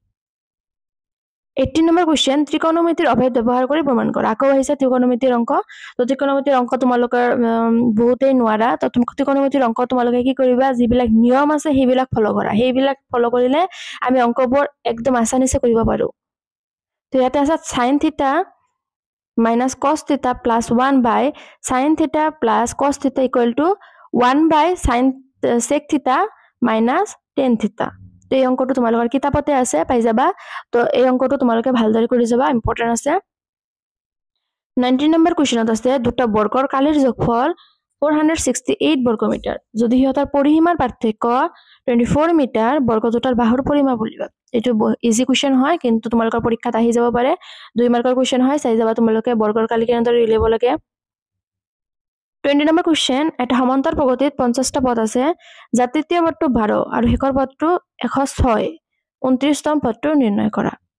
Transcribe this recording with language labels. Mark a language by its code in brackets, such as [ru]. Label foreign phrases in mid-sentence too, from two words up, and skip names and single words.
[as] 18 নম্বৰ কুৱেশ্যন ত্ৰিকোণমিতিৰ অভেদ ব্যৱহাৰ কৰি প্ৰমাণ কৰা আকৌ আহিছে ত্ৰিকোণমিতিৰ অংক তো ত্ৰিকোণমিতিৰ অংক তোমালোকৰ বহুতেই নোৱাৰা তো ত্ৰিকোণমিতিৰ অংক তোমালোকে কি কৰিবা যিবিলাক নিয়ম আছে সেইবিলাক ফলো কৰা সেইবিলাক ফলো কৰিলে আমি অংকবোৰ একদম আসানিছে কৰিব পাৰো তো ইয়াতে আছে [en] sin θ minus cos θ plus 1 by sin θ plus cos θ equal to 1 by sin sec θ minus tan θ [as] তো এই অংকটো তোমালোকৰ কিতাপতে আছে পাই যাবা তো এই অংকটো তোমালোকে ভালদৰে কৰি যাবা ইম্পৰ্টেন্ট আছে 19 নম্বৰ কোৱেশ্চনত আছে দুটা বৰ্গৰ কালিৰ যোগফল 468 বৰ্গমিটাৰ যদি হিহঁতৰ পৰিসীমাৰ পাৰ্থক্য 24 মিটাৰ বৰ্গ দুটাৰ বাহুৰ পৰিমাপ উলিওৱা এটো [en] easy question [as] হয় কিন্তু তোমালোকৰ পৰীক্ষাত আহি যাব পাৰে 2 মাৰ্কৰ কোৱেশ্চন হয় চাই যাবা তোমালোকে বৰ্গৰ কালি কেনেদৰে উলিয়াব লাগে 20 নম্বৰ কোৱেশ্চন এটা সমান্তৰ প্ৰগতিত 50টা পদ আছে যাৰ তৃতীয় পদটো 12 আৰু শেষৰ পদটো 106 29তম পদটো নিৰ্ণয় কৰা